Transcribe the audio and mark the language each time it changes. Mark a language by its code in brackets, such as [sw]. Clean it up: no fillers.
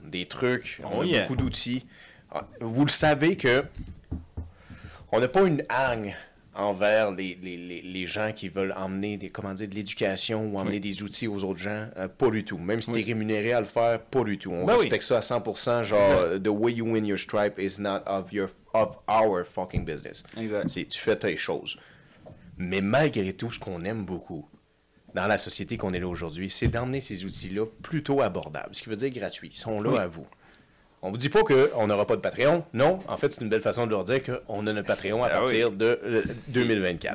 [fr] Des trucs, on a beaucoup d'outils. Vous le savez que on n'a pas une hargne envers les gens qui veulent emmener de l'éducation ou emmener des outils aux autres gens. Pas du tout. Même si tu es rémunéré à le faire, pas du tout. On respecte ça à 100%. [en] Genre, the way you win your stripe is not of our fucking business. [fr] Exact. Tu fais tes choses. Mais malgré tout, ce qu'on aime beaucoup dans la société qu'on est là aujourd'hui, c'est d'emmener ces outils-là plutôt abordables. Ce qui veut dire gratuits. Ils sont là à vous. On vous dit pas qu'on n'aura pas de Patreon. Non, en fait, c'est une belle façon de leur dire qu'on a notre Patreon à partir de 2024.